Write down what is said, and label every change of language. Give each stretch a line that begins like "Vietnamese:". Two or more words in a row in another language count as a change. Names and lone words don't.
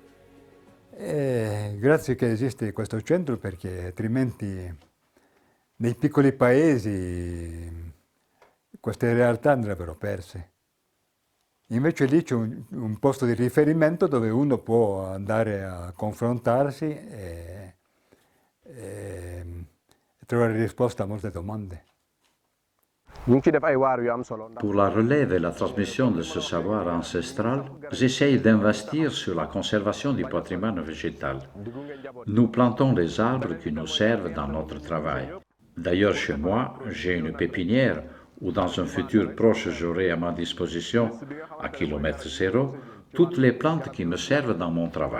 Italian: E grazie che esiste questo centro, perché altrimenti nei piccoli paesi queste realtà andrebbero perse. Invece lì c'è un posto di riferimento dove uno può andare a confrontarsi e trovare risposta a molte domande.
Wolof: ñu ngi ci def ay waar yu am solo.
French: Pour la relève et la transmission de ce savoir ancestral, j'essaye d'investir sur la conservation du patrimoine végétal. Nous plantons des arbres qui nous servent dans notre travail. D'ailleurs, chez moi, j'ai une pépinière où dans un futur proche, j'aurai à ma disposition, à kilomètre zéro, toutes les plantes qui me servent dans mon travail.